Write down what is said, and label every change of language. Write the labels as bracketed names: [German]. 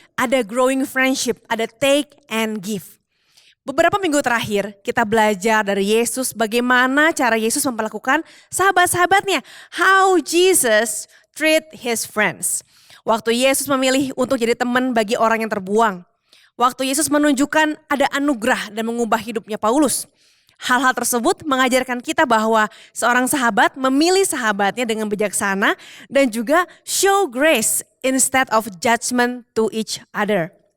[English] Ada growing friendship, ada take and give. [Indonesian] Beberapa minggu terakhir kita belajar dari Yesus bagaimana cara Yesus memperlakukan sahabat-sahabatnya. [English] How Jesus treat his friends. [Indonesian] Waktu Yesus memilih untuk jadi teman bagi orang yang terbuang. Waktu Yesus menunjukkan ada anugerah dan mengubah hidupnya Paulus. Hal-hal tersebut mengajarkan kita bahwa seorang sahabat memilih sahabatnya dengan bijaksana dan juga [English] show grace instead of judgment to each other.